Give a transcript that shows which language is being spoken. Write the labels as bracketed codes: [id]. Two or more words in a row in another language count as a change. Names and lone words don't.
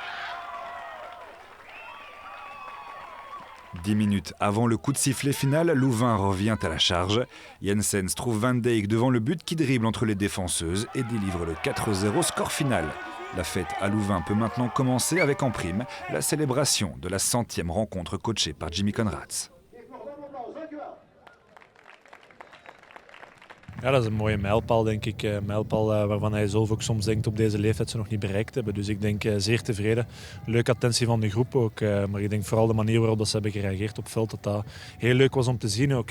[fr] 10 minutes avant le coup de sifflet final, Louvain revient à la charge. Jensens trouve Van Dijk devant le but qui dribble entre les défenseuses et délivre le 4-0 score final. La fête à Louvain peut maintenant commencer avec en prime la célébration de la 100e rencontre coachée par Jimmy Conrads. [nl] Ja, dat is een mooie mijlpaal, denk ik. Een mijlpaal waarvan hij zelf ook soms denkt op deze leeftijd ze nog niet bereikt hebben. Dus ik denk zeer tevreden. Leuke attentie van de groep ook. Maar ik denk vooral de manier waarop dat ze hebben gereageerd op het veld. Dat dat heel leuk was om te zien ook.